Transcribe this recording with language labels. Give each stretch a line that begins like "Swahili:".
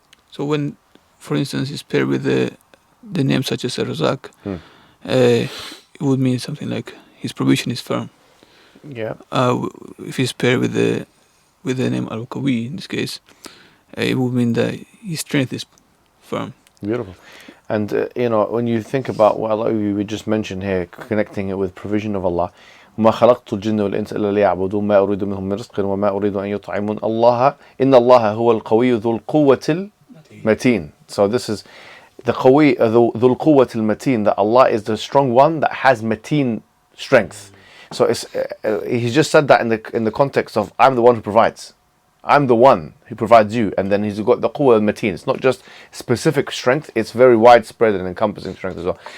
English: So when, for instance, it's paired with the name such as Razak, it would mean something like his provision is firm. Yeah. If it's paired with the name Al-Qawi, in this case, it would mean that his strength is firm. Beautiful. And when you think about what Allah we just mentioned here, connecting it with provision of Allah,
Arabic: ما خلقت الجن والإنس إلا ليعبدون ما أريد منهم من رزق وما أريد أن يطعمون الله إن الله هو القوي ذو القوة المتين.
English: So this is the
Arabic: قوي ذو القوة المتين,
English: that Allah is the strong one that has mateen strength. So it's he just said that in the context of I'm the one who provides. I'm the one who provides you, and then he's got the quwwah al-mateen. It's not just specific strength, it's very widespread and encompassing strength as well.